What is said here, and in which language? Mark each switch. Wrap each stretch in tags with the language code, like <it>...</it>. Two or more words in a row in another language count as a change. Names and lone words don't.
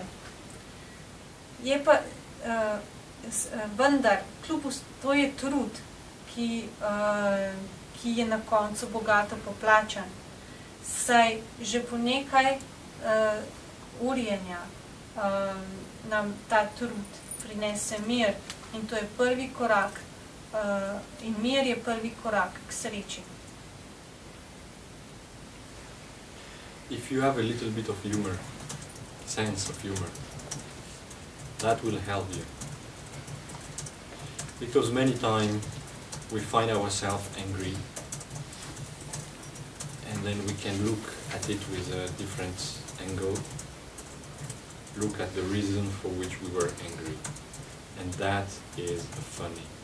<sl>Je pa, vendar, to je trud, ki je na koncu bogato poplačan. Saj že po nekaj urjenja nam ta trud prinese mir in to je prvi korak in mir je prvi korak k sreči.</sl> <en>If you have a little bit of humor, sense of humor, that will help you. Because many times we find ourselves angry and then we can look at it with a different angle, look at the reason for which we were angry, and that is funny.</en>